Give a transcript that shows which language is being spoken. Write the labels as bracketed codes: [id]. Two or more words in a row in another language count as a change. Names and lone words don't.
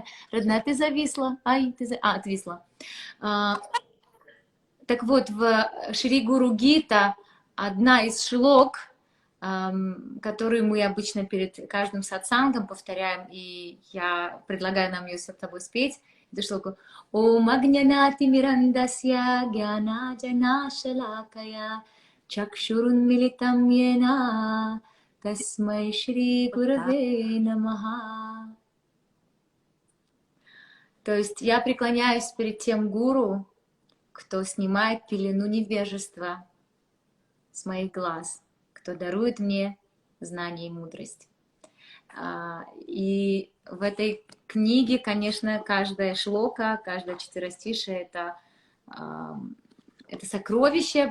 [ru] Родная, ты зависла. Ай, отвисла. Так вот, в Шри Гуру Гита одна из шлок, которую мы обычно перед каждым сатсангом повторяем, и я предлагаю нам ее с тобой спеть, эту шлоку. [sa] ओम् अग्न्यानति मिरन्दस्य ज्ञान जन शलाकया चक्षुरुन् मिलितम् येन तस्मै श्री गुरवे नमः. [ru] То есть я преклоняюсь перед тем гуру, кто снимает пелену невежества с моих глаз, кто дарует мне знание и мудрость. И в этой книге, конечно, каждая шлока, каждое четверостишее это сокровище.